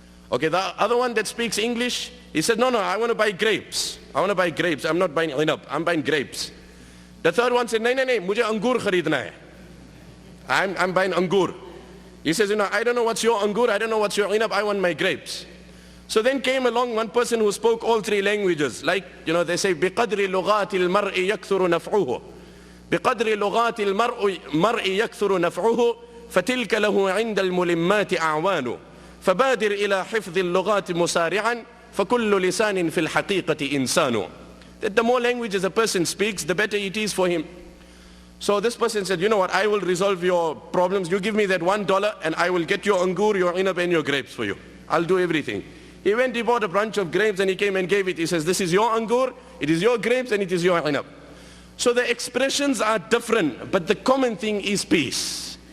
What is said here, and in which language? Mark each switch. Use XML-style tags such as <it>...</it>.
<en>Okay, the other one that speaks English, he said, no, I want to buy grapes. I want to buy grapes. I'm not buying inab. I'm buying grapes. The third one said, no,</en> <ur>mujhe angur kharidna hai.</ur> <en>I'm buying angur. He says, I don't know what's your angur. I don't know what's your inab. I want my grapes. So then came along one person who spoke all 3 languages. Like, they say,</en> <ar>بِقَدْرِ لُغَاتِ الْمَرْءِ يَكْثُرُ نَفْعُهُ. بِقَدْرِ لُغَاتِ الْمَرْءِ يَكْثُرُ نَفْعُهُ فَتِلْكَ لَهُ عِنْدَ الْمُلِمَّاتِ أَعْوَانُ فَبَادِرْ إِلَى حِفْظِ اللُّغَاتِ مُسَارِعًا فَكُلُّ لِسَانٍ فِي الْحَقِيقَةِ إِنسَانُ.</ar> <en>That the more languages a person speaks, the better it is for him. So this person said, you know what, I will resolve your problems. You give me that $1 and I will get your angur, your inab and your grapes for you. I'll do everything. He went, he bought a bunch of grapes and he came and gave it. He says, this is your angur, it is your grapes and it is your inab. So the expressions are different, but the common thing is peace.</en>